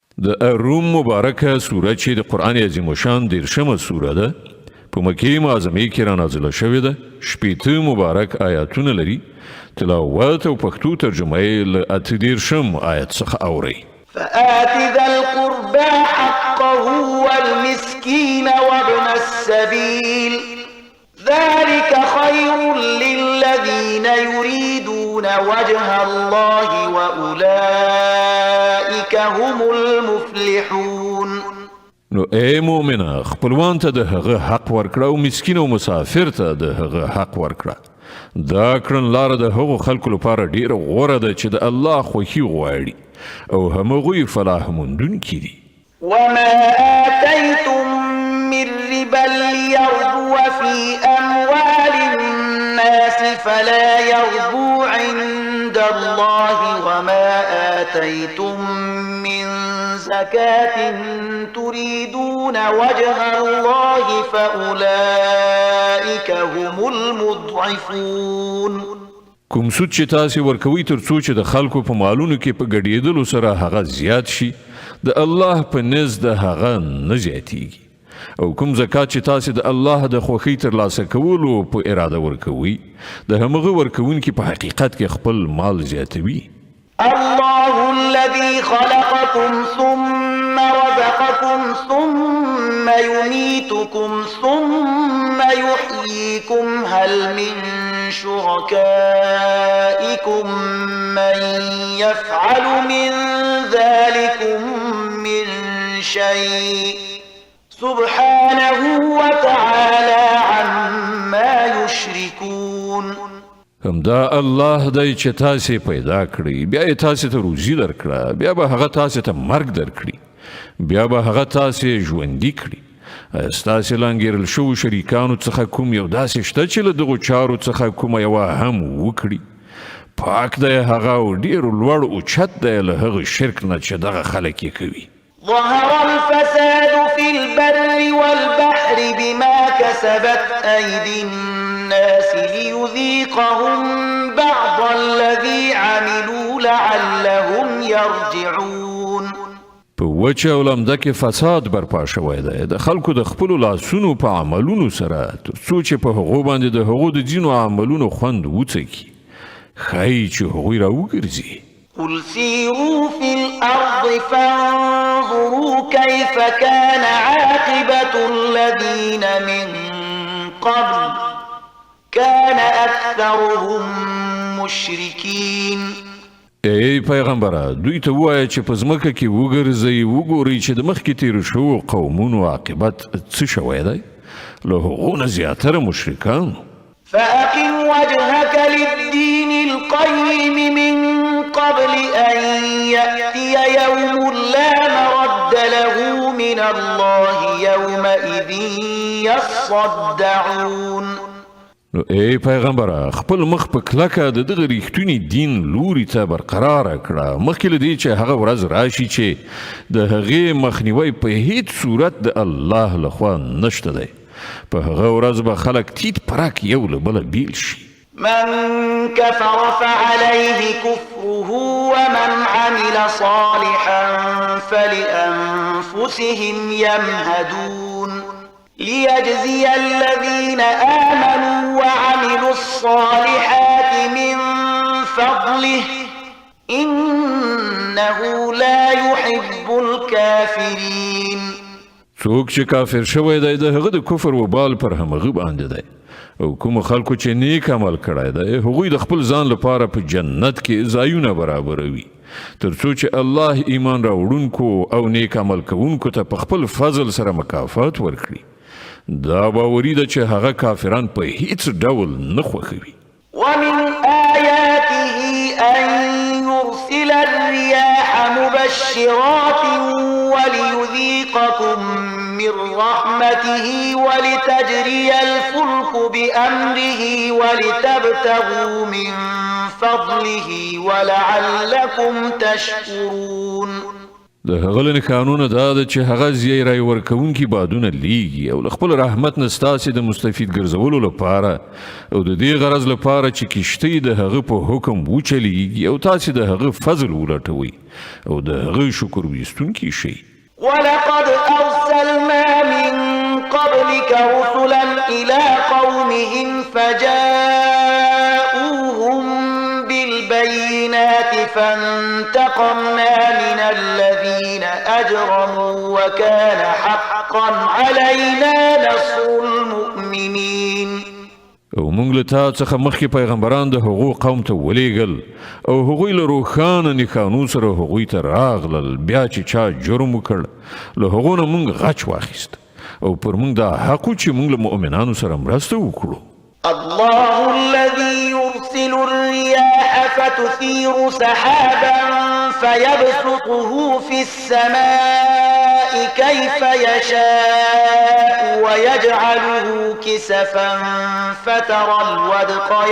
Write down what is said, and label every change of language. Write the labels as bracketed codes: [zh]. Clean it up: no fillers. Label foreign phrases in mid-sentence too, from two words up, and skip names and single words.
[ps] د الروم مبارکه سوره چې د قرآن عظیم الشان 13مه سوره ده په مکې معظمې کې را نازله شوې ده. 80 مبارک آیاتونه لري. تلاوت او پښتو ترجمه یې له 13 آیت څخه اورئ. [ar] فآت ذا القربى حقه والمسكين وابن السبيل ذلك خير للذين يريدون وجه الله وأولئك هم المفلحون. [ps] نو اے مومنه خپلوان ته د هغه حق ورکړه او مسکین او مسافر ته د هغه حق ورکړه. دا کړن لاره د هغو خلکو لپاره ډیره غوره ده چې د الله خوښي غواړي او همغوی فلاح موندونکي دي. [ar] وما آتيتم من ربا ليربو في أموال الناس فلا يربو عند الله وما آتيتم من زكاة تريدون وجه الله فأولئك هم المضعفون. [ps] کوم سود چې تاسو ورکوي تر څو چې د خلکو په مالونو کې په ګډېدلو سره هغه زیات شي د الله په نزد هغه نه زیاتیږي او کوم زکات چې تاسو د الله د خوښۍ ترلاسه کولو په اراده ورکوي د همغه ورکوونکي په حقیقت کې خپل مال زیاتوي. [ar] الله الذي خلقكم ثم رزقكم ثم يميتكم ثم يحييكم هل من شركائكم من يفعل من ذلكم من شيء سبحانه وتعالى عما يشركون. [ps] همدا الله دی چې تاسو پیدا کړی بیا یې تاسو ته روزي درکړه بیا به هغه تاسو ته مرګ درکړي بیا به هغه تاسو ژوندي کړي. ستاسو لانګیرل شو شریکانو څخه کوم یو داسې شته چې له دغو چارو څخه کومه یوه هم وکړي. پاک دی هغه او ډېر لوړ اوچت دی له هغه شرک نه چې دغه خلک یې کوي. [ar] ظهر الفساد في البر والبحر بما كسبت أيدي الناس ليذيقهم بعض الذي عملوا لعلهم يرجعون. [ps] په وچه او لمده کې فساد برپا شوی دی د خلکو د خپلو لاسونو په عملونو سره تر څو چې په هغو باندې د هغو د ځینو عملونو خوند وڅکي ښایي چې هغوی راوګرځي. [ar] قل سيروا في الأرض فانظروا كيف كان عاقبة الذين من قبل كان أكثرهم مشركين. [ps] ای پیغمبره دوی ته ووایه چې په ځمکه کې وګرځئ وګورئ چې د مخکې تیرو شوو قومونو عاقبت څه شوی دی له هغو نه زیاتره مشرکان. [ar] فأقم وجهك للدين القيم من قبل أن يأتي يوم لا مرد له من الله يومئذ يصدعون. [ps] نو ای پیغمبره خپل مخ په کلکه د دغه ریښتوني دین لوري ته برقراره کړه مخکې له دې چې هغه ورځ راشي چې د هغې مخنیوی په هیڅ صورت د الله لخوا نشته دی. په هغه ورځ به خلک تیت پرک یو له بله بیل شي. [ar] من كفر فعليه كفره ومن عمل صالحا فلأنفسهم يمهدون ليجزي الذين آمنوا وعملوا الصالحات من فضله إنه لا يحب الكافرين. [ps] څوک چې کافر شوی دی د هغه د کفر وبال پر همغه باندې دی او کوم خلکو چې نیک عمل کړی دی هغوی د خپل ځان لپاره په جنت کې ځایونه برابروي تر څو چې الله ایمان راوړونکو او نیک عمل کوونکو ته په خپل فضل سره مکافات ورکړي. دا باوري ده چې هغه کافران په هیڅ ډول نه خوښوي. [ar] ومن آياته أن يرسل الرياح مبشرات وليذيقكم من رحمته ولتجري الفلك بأمره ولتبتغوا من فضله ولعلكم تشكرون. [ps] د هغه له قانون دا ده چې هغه زی رای ورکوونکي بادونه لیږي او له خپل رحمت نه ستاسې د مستفید ګرځولو لپاره او د دې غرض لپاره چې کشتۍ د هغه په حکم وچلیږي او تاسې د هغه فضل ولټوئ او د هغه شکر ویستونکي شئ. [ar] ولقد أرسلنا من قبلك رسلا إلى قومهم فجاءوهم بالبينات فانتقمنا من الذين أجرموا وكان حقا علينا نصر المؤمنين. [ps] او موږ له تا څخه مخکې پیغمبران د هغو قوم ته ولیږل او هغوی له روښانه نښانو سره هغوی ته راغلل. بیا چې چا جرم وکړ له هغو نه موږ غچ واخیست او پر موږ دا حق و چې موږ له مؤمنانو سره مرسته وکړو. [ar] الله الذي يرسل الرياح فتثير سحابا فيبسطه في السماء كيف يشاء ويجعله كسفا فترى الودق